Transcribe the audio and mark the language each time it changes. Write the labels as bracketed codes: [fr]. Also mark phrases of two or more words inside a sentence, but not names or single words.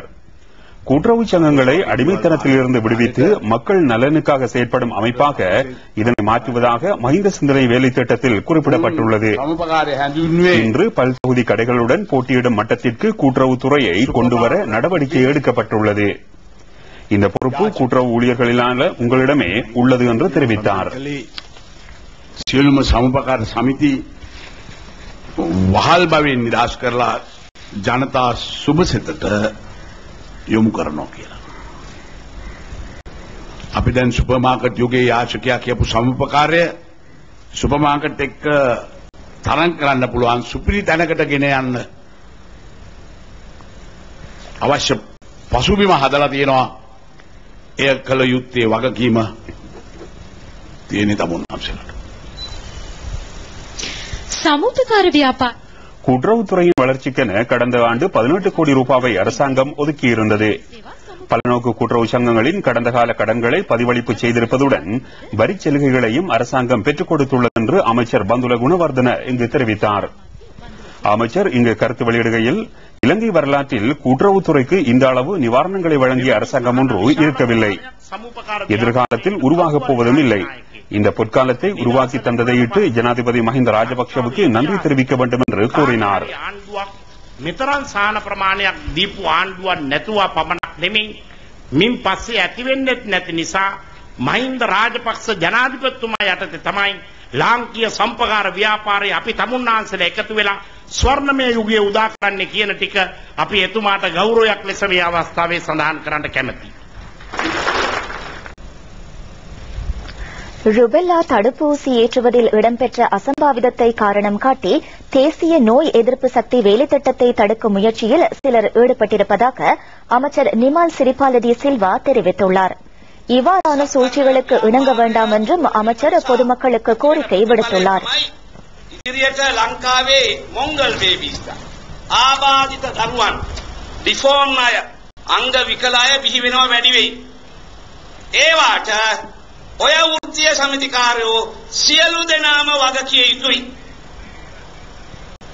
[ta] கூட்டுறவு சங்கங்களை அடிமைத்தனத்திலிருந்து விடுவித்து மக்கள் நலனுக்காக செயற்படும் அமைப்பாக இதனை மாற்றுவதாக மஹிந்த சிந்தனை வேலை திட்டத்தில் குறிப்பிடப்பட்டுள்ளது. இன்று பல்தொகுதி கடைகளுடன் போட்டியிடும் மட்டத்திற்கு கூட்டுறவுத்துறையை கொண்டுவர நடவடிக்கை எடுக்கப்பட்டுள்ளது. இந்த பொறுப்பு கூட்டுறவு ஊழியர்களிலான உங்களிடமே உள்ளது என்று தெரிவித்தார். [si] සියලුම සමුපකාර සමිති වහල් බවෙන් නිදහස් කරලා ජනතා සුබසිතට යොමු කරනවා කියලා. අපි දැන් [en] super market [si] යුගයේ යාචකයා කියපු සමුපකාරය [en] super market [si] එක්ක තරඟ කරන්න පුළුවන් සුපිරි තැනකට ගෙන යන්න අවශ්‍ය පසුබිම හදලා තියෙනවා. එය කළ යුත්තේ වගකීම තියෙන තමුන්නාන්සලාට. சமூகக்கார வியாபார [ta] கூட்டுறவுத்துறையின் வளர்ச்சிக்கென கடந்த ஆண்டு 18 கோடி ரூபாவை அரசாங்கம் ஒதுக்கியிருந்தது. பலநோக்கு கூட்டுறவு சங்கங்களின் கடந்த கால கடன்களை பதிவளிப்பு செய்திருப்பதுடன் வரிச் சலுகைகளையும் அரசாங்கம் பெற்றுக் கொடுத்துள்ளது என்று அமைச்சர் பந்துல குணவர்தன இங்கு தெரிவித்தார். அமைச்சர் இங்கு கருத்து வெளியிடுகையில் இலங்கை வரலாற்றில் கூட்டுறவுத்துறைக்கு இந்த அளவு நிவாரணங்களை வழங்கிய அரசாங்கம் ஒன்று இருக்கவில்லை, எதிர்காலத்தில் உருவாகப் போவதும் இல்லை. இந்த பொற்காலத்தை உருவாக்கி தந்ததையிட்டு ஜனாதிபதி மஹிந்த ராஜபக்ஷவுக்கு நன்றி தெரிவிக்க வேண்டும் என்று கூறினார். [si] මෙතරම් සාන ප්‍රමාණයක් දීපු ආණ්ඩුවක් නැතුව පමණක් නෙමෙයි මින් පස්සේ ඇති වෙන්නෙත් නැති නිසා මහින්ද රාජපක්ෂ ජනාධිපතිතුමා යටතේ තමයි ලාංකීය සම්පකාර ව්‍යාපාරයේ අපි තමුන්නාන්සලා එකතු වෙලා ස්වර්ණමය යුගයේ උදා කරන්නේ කියන ටික අපි එතුමාට ගෞරවයක් ලෙස මේ අවස්ථාවේ සඳහන් කරන්න කැමැතියි. [ta] ருபெல்லா தடுப்பூசி ஏற்றுவதில் இடம்பெற்ற அசம்பாவிதத்தை காரணம் காட்டி தேசிய நோய் எதிர்ப்பு சக்தி வேலைத்திட்டத்தை தடுக்கும் முயற்சியில் சிலர் ஈடுபட்டிருப்பதாக அமைச்சர் நிமால் சிரிபாலடி சில்வா தெரிவித்துள்ளார். இவ்வாறான சூழ்ச்சிகளுக்கு இணங்க வேண்டாம் என்றும் அமைச்சர் பொதுமக்களுக்கு கோரிக்கை விடுத்துள்ளார். [si] ඉදිරියට ලංකාවේ [en] mongol babies [si] ආබාධිත දරුවන් ඩිෆෝම් අය අංග විකල අය බිහි වෙනවා වැඩි වෙයි. ඒවට ඔය වෘත්තීය සමිතිකාරයෝ සියලු දෙනාම වගකිය යුතුයි.